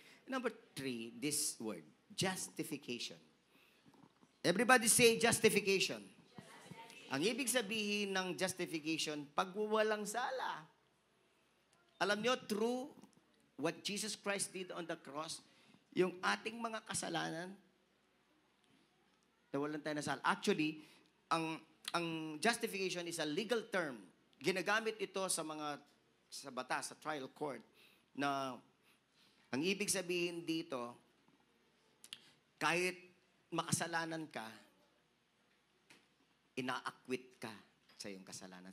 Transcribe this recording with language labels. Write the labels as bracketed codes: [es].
[en] Number 3, this word, justification. Everybody say justification. [tl] Ang ibig sabihin ng justification, pagwawalang sala. Alam nyo, [en] through what Jesus Christ did on the cross, [tl] yung ating mga kasalanan, nawalan tayo na sala. [en] Actually, ang justification is a legal term. [tl] Ginagamit ito sa batas, sa trial court, na ang ibig sabihin dito, kahit makasalanan ka, ina-acquit ka sa iyong kasalanan.